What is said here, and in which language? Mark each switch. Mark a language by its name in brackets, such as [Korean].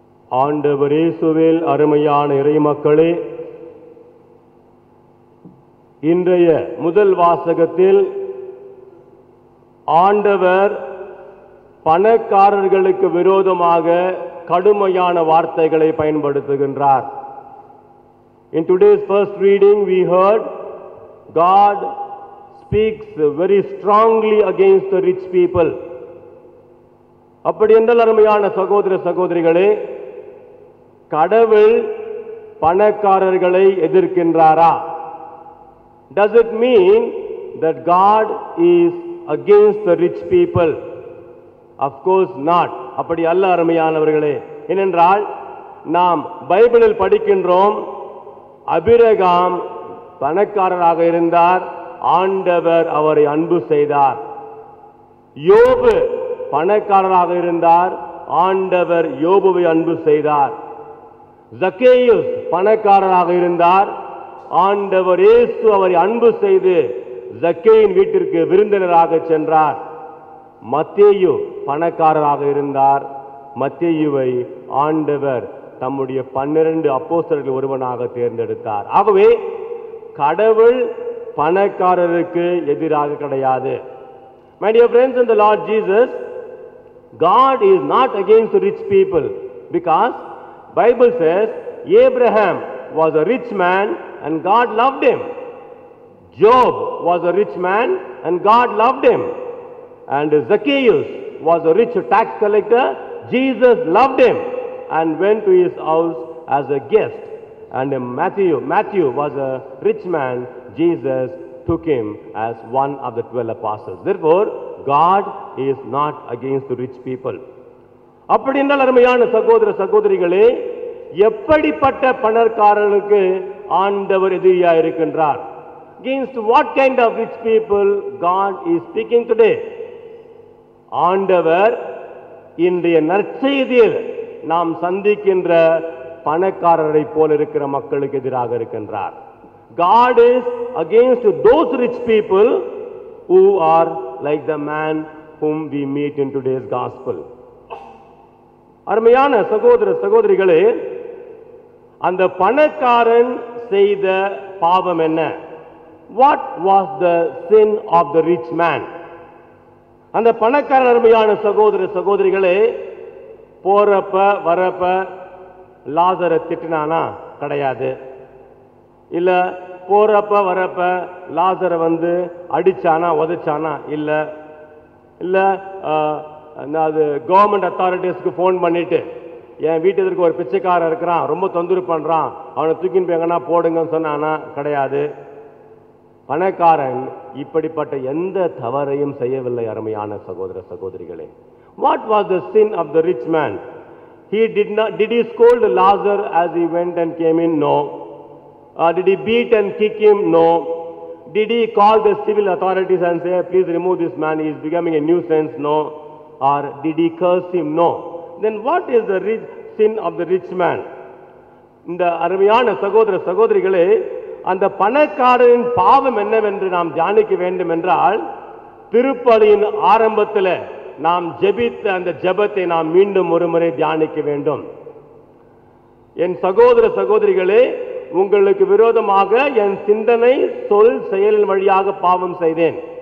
[Tamil] ஆண்டவர் இயேசுவில் அருமையான இறைமக்களே, இன்றைய முதல் வாசகத்தில் ஆண்டவர் பணக்காரர்களுக்கு விரோதமாக கடுமையான வார்த்தைகளை பயன்படுத்துகின்றார். [English] In today's first reading, we heard God speaks very strongly against the rich people. [Tamil] அப்படி என்றால் அருமையான சகோதர சகோதரிகளே, கடவுள் பணக்காரர்களை எதிர்க்கின்றாரா? [English] Does it mean that God is against the rich people? Of course not. [Tamil] அப்படி அல்ல அருமையானவர்களே. ஏனென்றால் நாம் பைபிளில் படிக்கின்றோம், அபிரகாம் பணக்காரராக இருந்தார், ஆண்டவர் அவரை அன்பு செய்தார். யோபு பணக்காரராக இருந்தார், ஆண்டவர் யோபுவை அன்பு செய்தார். ஜக்கேயுஸ் பணக்காரராக இருந்தார், ஆண்டவர் இயேசு அவரை அன்பு செய்து ஜக்கேயின் வீட்டிற்கு விருந்தினராக சென்றார். மத்தேயு பணக்காரராக இருந்தார், மத்தேயுவை ஆண்டவர் தம்முடைய 12 அப்போஸ்தலர்கள் ஒருவனாக தேர்ந்தெடுத்தார். ஆகவே கடவுள் பணக்காரருக்கு எதிராக கிடையாது. [English] My dear friends in the Lord Jesus, God is not against the rich people, because Bible says Abraham was a rich man and God loved him. Job was a rich man and God loved him. And Zacchaeus was a rich tax collector. Jesus loved him and went to his house as a guest. And Matthew was a rich man. Jesus took him as one of the 12 apostles. Therefore, God is not against the rich people. [Tamil] அப்படி என்றால் அருமையான சகோதர சகோதரிகளே, எப்படிப்பட்ட பணக்காரர்களுக்கு ஆண்டவர் எதிரியா இருக்கின்றார்? [English] Against what kind of rich people God is speaking today? [Tamil] ஆண்டவர் இன்றைய நற்செய்தியில் நாம் சந்திக்கின்ற பணக்காரரை போல இருக்கிற மக்களுக்கு எதிராக இருக்கின்றார். [English] God is against those rich people who are like the man whom we meet in today's gospel. [Tamil] அருமையான சகோதர சகோதரிகளே, அந்த பணக்காரன் செய்த பாவம் என்ன? [English] What was the sin of the rich man? [Tamil] அந்த பணக்காரன் அருமையான சகோதர சகோதரிகளே, போறப்ப வரப்ப லாசரை திட்டினானா? கிடையாது. இல்ல போறப்ப வரப்ப லாசரை அடிச்சானா உதைச்சானா? இல்ல. இல்ல அது [English] government அத்தாரிட்டிஸ்க்கு phone [Tamil] பண்ணிட்டு, என் வீட்டுக்கு ஒரு பிச்சைக்காரன் இருக்கிறான், ரொம்ப தொந்தரவு பண்றான், அவனை தூக்கின்னு போய் எங்கன்னா போடுங்கன்னு சொன்னானா? கிடையாது. பணக்காரன் இப்படிப்பட்ட எந்த தவறையும் செய்யவில்லை அருமையான சகோதர சகோதரிகளே. [English] What was the sin of the rich man? Did he scold Lazarus as he went and came in? No. Did he beat and kick him? No. Did he call the civil authorities and say, please remove this man, he is becoming a nuisance? No. Or did he curse him? No. Then what is the sin of the rich man? [Tamil] இந்த அருமையான சகோதர சகோதரிகளே, அந்த பணக்காரரின் பாவம் என்னவென்று நாம் தியானிக்க வேண்டும் என்றால், திருப்பலியின் ஆரம்பத்தில் நாம் ஜெபித்த அந்த ஜெபத்தை நாம் மீண்டும் ஒருமுறை தியானிக்க வேண்டும். என் சகோதர சகோதரிகளே, உங்களுக்கு விரோதமாக என் சிந்தனை சொல் செயலின் வழியாக பாவம் செய்தேன்.